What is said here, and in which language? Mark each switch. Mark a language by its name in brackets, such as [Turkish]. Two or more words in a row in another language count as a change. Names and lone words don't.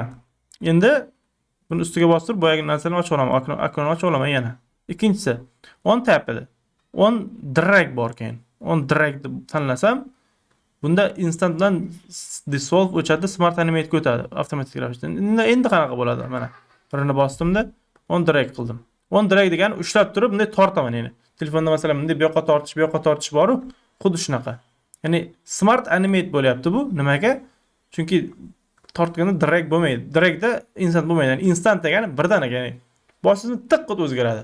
[Uzbek] Endi buni ustiga bostirib boyagi narsalarni ochib olaman. Oknoni ochib olaman yana. Ikkinchisi [English] on tap [Uzbek] edi. [English] On drag [Uzbek] bor keyin. [English] On drag [Uzbek] deb tanlasam, bunda instant bilan dissolve o'chadi, [English] smart animate [Uzbek] ga o'tadi avtomatik ravishda. Endi qanaqa bo'ladi? Mana. Birini bosdimda [English] on drag [Uzbek] qildim. [English] On drag [Uzbek] degani ushlab turib bunday tortaman ya'ni. Telefonda masalan bunday bu yoqqa tortish bor-ku, xuddi shunaqa. Ya'ni [English] smart animate [Uzbek] bo'lyapti bu. Nimaga? Chunki tortganda drag bo'lmaydi. Dragda instant bo'lmaydi. Ya'ni instant degani birdaniga, ya'ni boshingizni tiq qilib o'zgaradi.